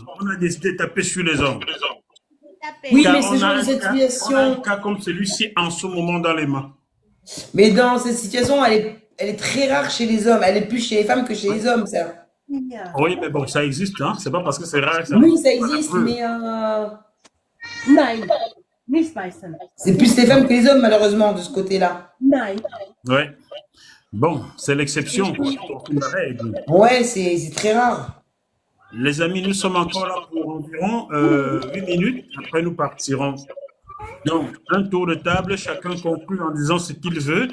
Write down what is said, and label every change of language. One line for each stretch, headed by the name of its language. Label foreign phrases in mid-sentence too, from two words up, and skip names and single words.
French: On a décidé de taper sur les hommes. Oui, Car mais ce on a genre de un cas- on a un situation... cas comme celui-ci en ce moment dans les mains. Mais dans cette situation, elle est très rare chez les hommes. Elle est plus chez les femmes que chez les hommes, ça. Oui, mais bon, ça existe, hein. C'est pas parce que c'est rare. Oui, ça existe, mais
German: Nein, nicht beißen.
French: c'est plus les femmes que les hommes, malheureusement, de ce côté-là. Nein. Ouais. Bon, c'est l'exception, quoi. C'est une règle. Ouais, c'est très rare. Les amis, nous sommes encore là pour environ 8 minutes. Après, nous partirons. Donc, un tour de table, chacun conclut en disant ce qu'il veut.